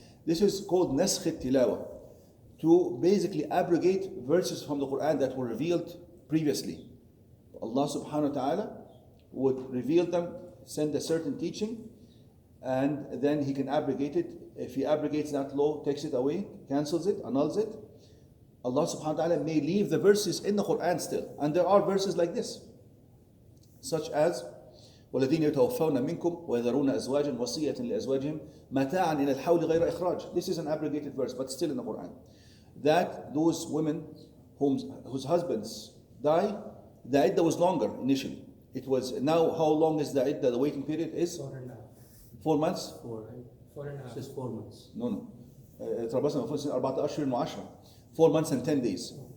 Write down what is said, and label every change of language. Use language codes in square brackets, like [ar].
[en] This is called nasakh al-tilawa, to basically abrogate verses from the Quran that were revealed previously. Allah subhanahu wa ta'ala would reveal them, send a certain teaching, and then He can abrogate it. If He abrogates that law, takes it away, cancels it, annuls it, Allah subhanahu wa ta'ala may leave the verses in the Quran still. And there are verses like this, such as [ar] وَالَّذِينَ يَتَوَفَّوْنَ مِنْكُمْ وَيَذَرُونَ أَزْوَاجًا وَصِيَّةً لِأَزْوَاجِهِمْ مَتَاعًا إِلَى الْحَوْلِ غَيْرَ إِخْرَاجٍ. [en] This is an abrogated verse, but still in the Quran. That those women whose husbands die, the iddah was longer initially. It was, now how long is the iddah? The waiting period is 4.5. 4 months? 4, right? 4.5. This is 4 months. No. [ar] تربصنا بأنفسنا 4 أشهر و10. [en] 4 months and 10 days.